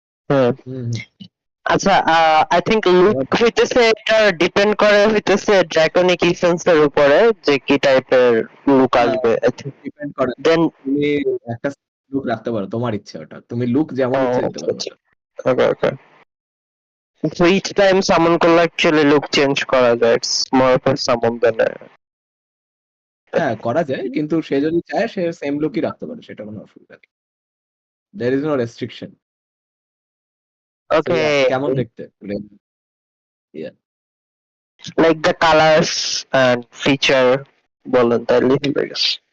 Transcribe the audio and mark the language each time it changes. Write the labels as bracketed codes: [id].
[bn] হুম। হুম, হুম। আচ্ছা, [en] I think [bn] look হইতেছে এটা ডিপেন্ড করে হইতেছে ড্রাকনিক ইসেন্সের উপরে যে কি টাইপের লুক আসবে। [en] I think [bn] ডিপেন্ড করে। [en] then [bn] তুমি একটা লুক রাখতে পারো, তোমার ইচ্ছে ওটা। তুমি লুক যেমন ইচ্ছে দিতে পারো ওটা। [en] Okay okay. So each time summon [bn] করলে [en] actually look change [bn] করা যায়। [en] It's more of a summon than a... [bn] হ্যাঁ, করা যায়, কিন্তু সে যদি চায় সে সেম লুকই রাখতে পারে, সেটা কোনো অসুবিধা নেই। [en] There is no restriction. So yeah, Okay, [bn] কেমন দেখতে? [en] Yeah. like the colors and feature [bn] বলেন তাহলে [en] I guess.